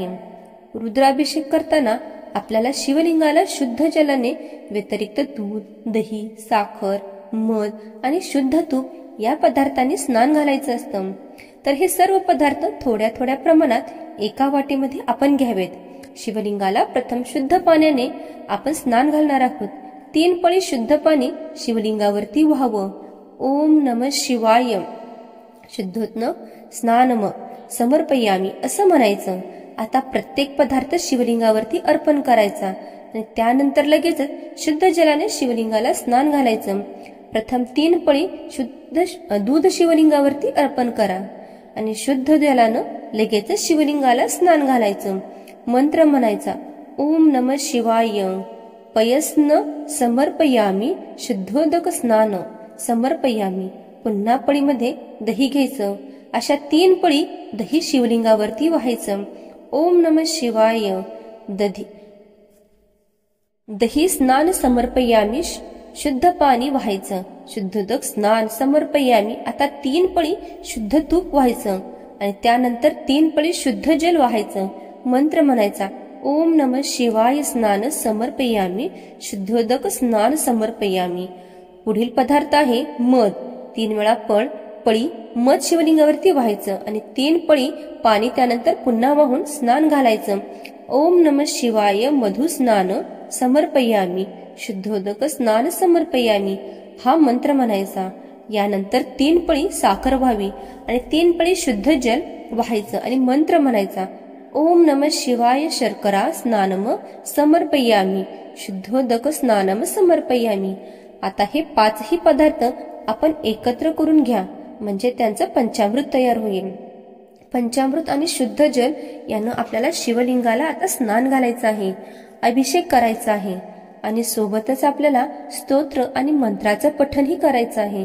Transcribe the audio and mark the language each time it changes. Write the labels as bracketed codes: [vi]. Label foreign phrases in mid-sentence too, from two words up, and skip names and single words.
[mr] रुद्राभिषेक करताना आपल्याला शिवलिंगाला शुद्ध जलाने व्यतिरिक्त दूध, दही, साखर, मध आणि शुद्ध तूप या पदार्थांनी स्नान घालायचं असतं. तर हे सर्व पदार्थ थोड्या थोड्या प्रमाणात एका वाटीमध्ये आपण घ्यावेत. शिवलिंगाला प्रथम शुद्ध पाण्याने आपण स्नान घालणार आहोत. 3 पळी शुद्ध पाणी शिवलिंगावरती व्हावं. [sa] ओम नमः शिवाय शुद्धोत्न स्नानम समर्पयामी [mr] असं म्हणायचं. आता प्रत्येक पदार्थ शिवलिंगावरती अर्पण करायचा आणि त्यानंतर लगेचच शुद्ध जलाने शिवलिंगाला स्नान घालायचं. प्रथम 3 पळी शुद्ध दूध शिवलिंगावरती अर्पण करा आणि शुद्ध जलानं लगेचच शिवलिंगाला स्नान घालायचं. मंत्र म्हणायचा. [sa] ओम नमः शिवाय पयस्न समर्पयामी शुद्धोदक स्नान समर्पयामी. [mr] पुन्हा पळीमध्ये दही घ्यायचं. अशा 3 पळी दही शिवलिंगावरती व्हायचं. [sa] ओम नमः शिवाय दही स्नान समर्पयामी [mr] शुद्ध पाणी व्हायचं. [sa] शुद्धोदक स्नान समर्पयामी. [mr] आता 3 पळी शुद्ध तूप व्हायचं आणि त्यानंतर 3 पळी शुद्ध जल व्हायचं. मंत्र म्हणायचा. [sa] ओम नमः शिवाय स्नान समर्पयामी शुद्धोदक स्नान समर्पयामी. [mr] पुढील पदार्थ आहे मध. 3 वेळा पळी मध शिवलिंगावरती व्हायचं आणि 3 पळी पाणी त्यानंतर पुन्हा वाहून स्नान घालायचं. [sa] ओम नमः शिवाय मधु स्नान समर्पयामी शुद्धोदक स्नान समर्पयामी [mr] हा मंत्र म्हणायचा. यानंतर 3 पळी साखर व्हावी आणि 3 पळी शुद्ध जल व्हायचं आणि मंत्र म्हणायचा. [sa] ओम नमः शिवाय शर्करा स्नानम समर्पयामी शुद्धोदक स्नानम समर्पयामी. [mr] आता हे 5ही पदार्थ आपण एकत्र करून घ्या म्हणजे त्यांचं पंचामृत तयार होईल. पंचामृत आणि शुद्ध जल यानं आपल्याला शिवलिंगाला आता स्नान घालायचं आहे, अभिषेक करायचा आहे आणि सोबतच आपल्याला स्तोत्र आणि मंत्राचं पठणही करायचं आहे.